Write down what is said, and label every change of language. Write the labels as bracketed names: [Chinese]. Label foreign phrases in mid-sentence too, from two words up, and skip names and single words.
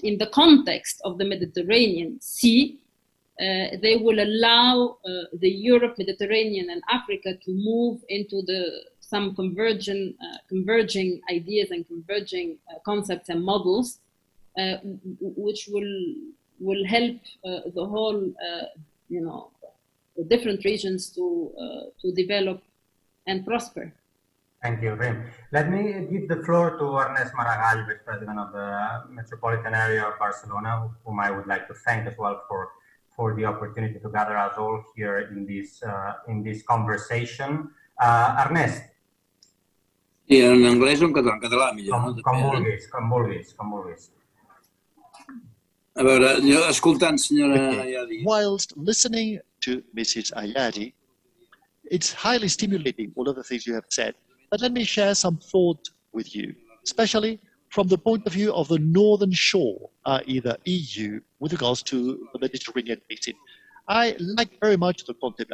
[English] in the context of the Mediterranean Sea, they will allow the Europe, Mediterranean, and Africa to move into some converging ideas and converging concepts and models, which will help the whole, the different regions to develop and prosper. Thank you, Rim. Let me give the floor to Ernest Maragall, Vice President of the Metropolitan Area of Barcelona, whom I would like to thank as well for the opportunity to gather us all here in this conversation. Ernest. [Catalan] Sí, en anglès o en català? En català, millor. Com vulguis. A veure, jo escoltant, senyora Ayadi. [English] Whilst listening to Mrs. Ayadi, it's highly stimulating, all of the things you have said. But let me share some thought with you, especially from the point of view of the northern shore, i.e. the EU, with regards to the Mediterranean basin. I like very much the concept.